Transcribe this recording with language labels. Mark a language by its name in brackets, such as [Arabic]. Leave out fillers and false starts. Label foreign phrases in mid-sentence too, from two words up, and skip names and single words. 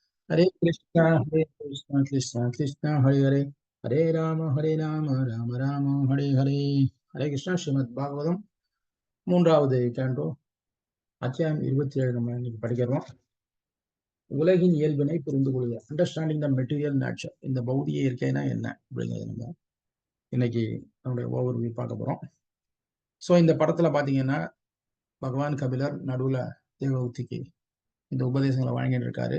[Tamil] Hare Krishna, Krishna Krishna, Hare Hare, Hare Rama, Rama Rama, Hare Hare. Hare Krishna, ஸ்ரீமத் பாகவதம் மூன்றாவது கேண்டோ அத்தியாயம் 27 நம்ம இன்னைக்கு படிக்கிறோம். உலகின் இயல்பினை புரிந்து கொள்ளுதல், [English] understanding the material nature. [Tamil] இந்த பௌதிக இயற்கைனா என்ன அப்படிங்கிறது நம்ம இன்னைக்கு நம்முடைய ஓவர்வியூ பார்க்க போறோம். ஸோ இந்த படத்துல பாத்தீங்கன்னா பகவான் கபிலர் நடுவுல தேவகூதிக்கு இந்த உபதேசங்களை வழங்கிட்டு இருக்காரு.